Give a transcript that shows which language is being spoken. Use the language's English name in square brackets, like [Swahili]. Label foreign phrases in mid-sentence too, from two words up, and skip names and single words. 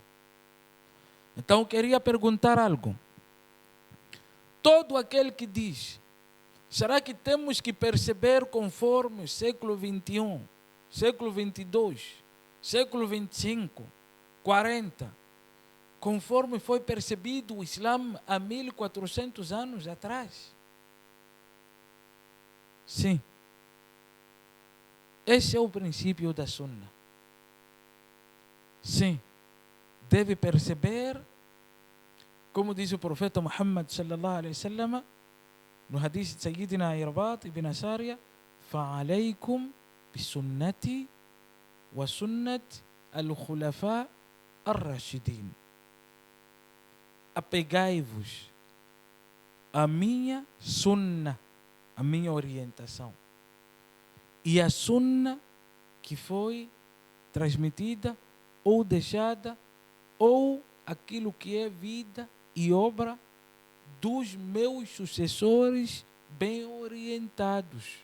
[Portuguese] Então eu queria perguntar algo. Todo aquele que diz: será que temos que perceber conforme o século 21, século 22, século 25, 40, conforme foi percebido o Islã há 1400 anos atrás? Sim. Esse é o princípio da Sunna. Sim. Deve perceber, como diz o profeta Muhammad [Arabic] صلى الله عليه وسلم, [Portuguese] no hadith de Sayyidina Irbat ibn Sariya: [Arabic] فَعَلَيْكُمْ بِسُنَّتِي وَسُنَّةِ الْخُلَفَاءِ الرَّاشِدِينَ. [Portuguese] Apegai-vos à minha sunna, a minha orientação, e a sunna que foi transmitida ou deixada, ou aquilo que é vida e obra dos meus sucessores bem orientados.